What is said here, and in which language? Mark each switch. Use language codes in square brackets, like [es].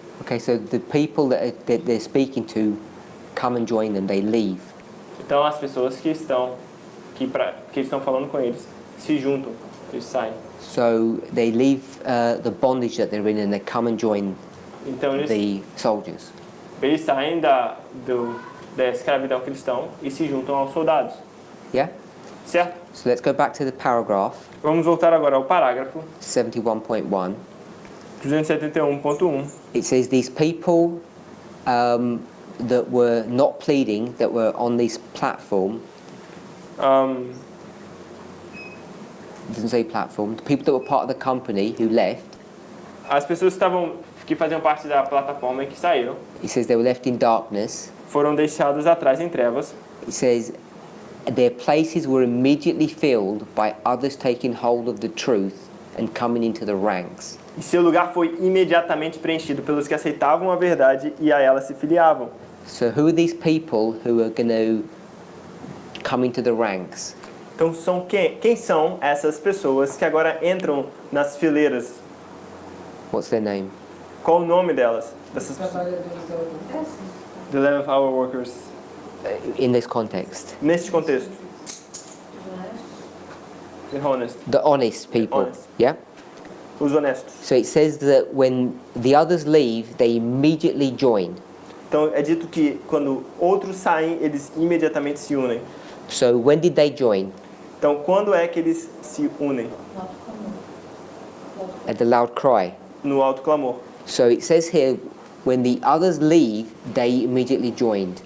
[en] Okay, so the people that they're speaking to come and join them, they leave. [pt] Então as pessoas que estão falando com eles se juntam, eles saem. [en] So they leave the bondage that they're in and they come and join [pt] Então [en] the soldiers. [pt] eles saem da escravidão que eles estão e se juntam aos soldados. [en] Yeah? [pt] Certo? [en] So let's go back to the paragraph, [pt] Vamos voltar agora ao parágrafo [en] 71.1. [pt] 271.1. [en] It says these people that were not pleading, that were on this platform, it doesn't say platform, the people that were part of the company who left, [pt] As pessoas que faziam parte da plataforma e que saíram [en] it says they were left in darkness. [pt] foram deixados atrás em trevas. [en] It says their places were immediately filled by others taking hold of the truth and coming into the ranks. [pt] E seu lugar foi imediatamente preenchido pelos que aceitavam a verdade e a ela se filiavam. [en] So who are these people who are going to come into the ranks? [pt] Então, quem são essas pessoas que agora entram nas fileiras? [en] What's their name? [pt] Qual o nome delas? Os Dessas trabalhadores da ordem. [en] The 11th hour workers. In this context, [pt] Neste contexto. [en] The honest. the honest people. Honest. Yeah. [pt] Os honestos. [en] So it says that when the others leave, they immediately join. [pt] Então, é dito que quando outros saem, eles imediatamente se unem. [en] So when did they join? [pt] Então, quando é que eles se unem? [en] At the loud cry. [pt] No alto clamor. [en] So it says here, when the others leave, they immediately joined.